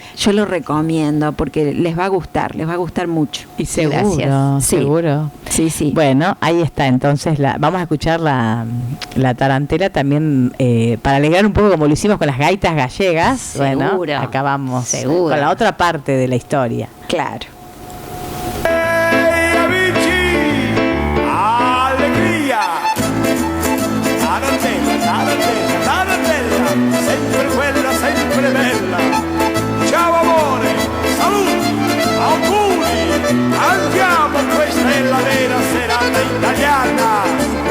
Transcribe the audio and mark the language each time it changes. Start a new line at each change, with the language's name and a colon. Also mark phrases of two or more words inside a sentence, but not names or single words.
Spanish: Yo lo recomiendo porque les va a gustar mucho. Y seguro, Gracias. Sí. seguro. Sí, sí. Bueno, ahí está, entonces vamos a escuchar la tarantela también para alegrar un poco como lo hicimos con las gaitas gallegas. Seguro. Bueno, acá vamos Seguro. con la otra parte de la historia. Claro.
Italian: Ehi amici, allegria! Tarantella, tarantella, tarantella, sempre quella, sempre bella. Ciao amore, saluti, auguri, andiamo, questa è la vera serata italiana.